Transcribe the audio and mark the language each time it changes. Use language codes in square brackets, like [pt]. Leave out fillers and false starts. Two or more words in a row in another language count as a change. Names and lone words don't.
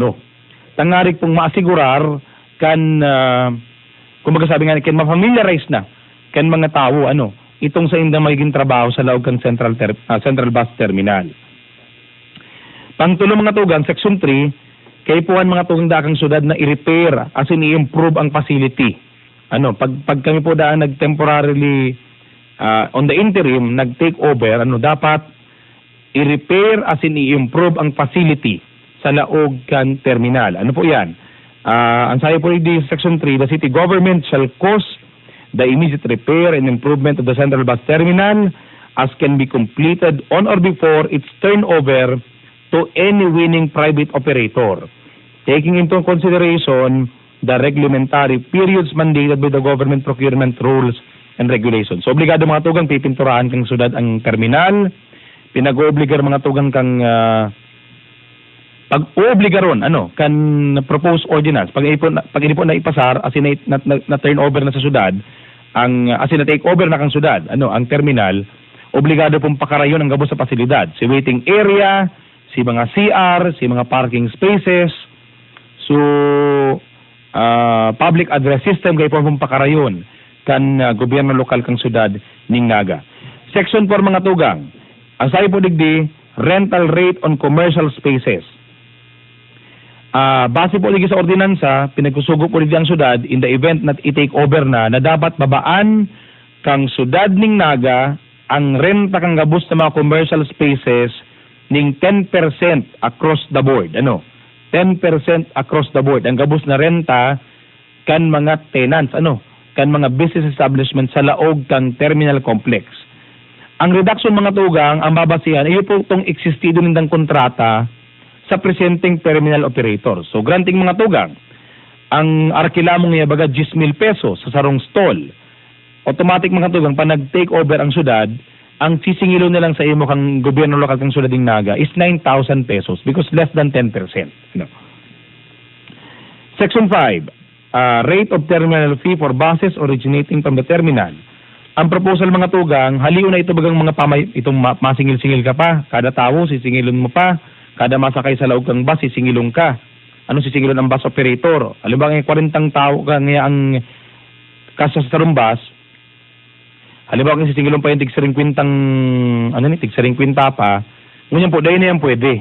[bik] Tangarik pong maasigurar kan kumbaga sabi nga kan ma-familiarize na kan mga tao, ano, itong sa indang magiging trabaho sa loob kang Central Bus Terminal. Pangtulo mga tugang, Section 3, kaipuhan mga tugang dakang syudad na i-repair [en] as in [bik] i-improve ang facility. Ano, pag kami po daan nag-temporarily [en] on the interim, [bik] nag-take over, ano, dapat i-repair [en] as in [bik] i-improve ang facility sa laog kan terminal. Ano po yan? Ang sayo po di [en] Section 3, the city government shall cause the immediate repair and improvement of the Central Bus Terminal as can be completed on or before its turnover to any winning private operator, taking into consideration the reglementary periods mandated by the government procurement rules and regulations. [bik] So, obligado mga tugang pipinturahan kang syudad ang terminal, pinag-oobligar mga tugang kang pag-oobligaron, ano, kan proposed ordinance, pag ini po na ipasar, asin na turn over na sa syudad, asin na take over na kang syudad, ano, ang terminal, obligado pong pakarayon ang gabos sa pasilidad, si [en] waiting area, [bik] si mga CR, si mga [en] parking spaces, [bik] so [en] public address system [bik] kayo pong pakarayon kan gobyerno lokal kang syudad ning Naga. Section 4 mga tugang, ang sayo po digdi, [en] rental rate on commercial spaces. [bik] Base po lagi sa ordinansa, pinagkusugo po lagi ang syudad [en] in the event [bik] na i-take over na dapat babaan kang syudad ning Naga ang renta kang gabos ng mga [en] commercial spaces [bik] ning 10% [en] across the board. 10% across the board. [bik] Ang gabos na renta kan mga tenants, kan mga [en] business establishment [bik] sa laog kang [en] terminal complex. [bik] Ang reduction mga tugang, ang babasihan, iyo po itong existido nindang kontrata sa presenting [en] terminal operator. [bik] So, granting mga tugang, ang arkila mong iyabaga 10,000 pesos sa sarong stall. Automatic mga tugang, pa nag-take over ang syudad, ang sisingilo nilang sa imo kang gobyerno lokal kang syudad ng Naga [en] is 9,000 pesos because less than 10%. Section 5, rate of terminal fee for buses originating from the terminal. [bik] Ang proposal mga tugang, haliw na ito bagang mga itong masingil-singil ka pa, kada tao sisingilon mo pa, kada masakay sa laog kang bus sisingilon ka. Ano sisingilon ang bus operator? Alam ba 40 tao ka nga ang kaso sa bus, halimbawa kung sisingilon pa yung tig-50 pa, ngunyan po, dahil na yan pwede.